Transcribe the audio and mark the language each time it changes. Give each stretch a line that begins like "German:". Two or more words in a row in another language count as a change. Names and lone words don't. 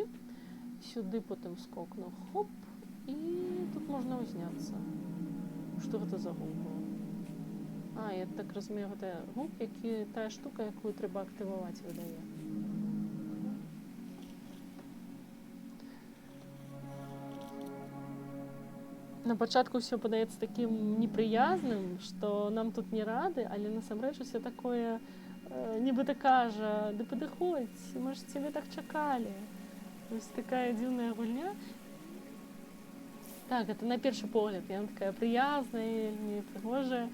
Ukrainian: Сюди потім скокну. Хоп. І тут можна узняться. Що це за губ був? Я так розумію, це губ, тая штука, яку треба активувати, видає.
Belarusian: На пачатку ўсё падаецца такім непрыязным, што нам тут не рады, але насамрэч усё такое нібыта кажа: ды падыходзь, мы ж цябе так чакалі. Вось такая дзіўная гульня. Так, гэта на першы погляд, яна такая прыязная, вельмі прыгожая.